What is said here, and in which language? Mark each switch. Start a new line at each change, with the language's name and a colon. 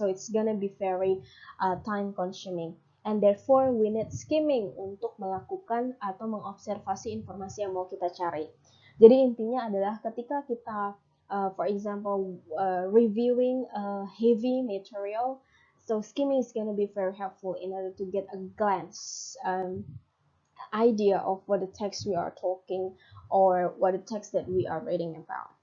English: So it's gonna be very time consuming. And therefore we need skimming
Indonesian: untuk melakukan atau mengobservasi informasi yang mau kita cari. Jadi intinya adalah ketika kita
English: for example reviewing a heavy material, so skimming is going to be very helpful in order to get a glance idea of what the text we are talking or what the text that we are reading about.